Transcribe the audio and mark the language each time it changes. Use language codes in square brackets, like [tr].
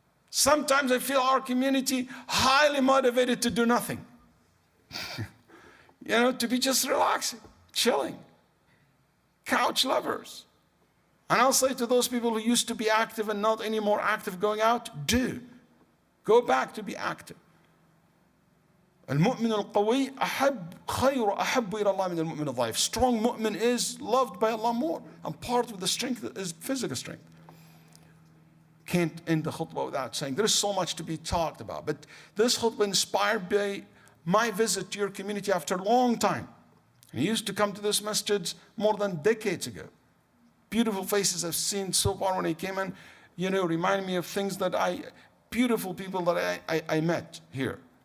[en] Sometimes I feel our community highly motivated to do nothing. You know, to be just relaxing, chilling, couch lovers. And I'll say to those people who used to be active and not anymore active going out, go back to be active. [ar] المؤمن القوي أحب إلى الله من المؤمن الضعيف. [en] Strong mu'min is loved by Allah more. And part of the strength is physical strength. Can't end the khutbah without saying there is so much to be talked about. But this khutbah inspired by my visit to your community after a long time. And I used to come to this masjid more than decades ago. Beautiful faces I've seen so far when I came in, you know, remind me of things that beautiful people that I met here.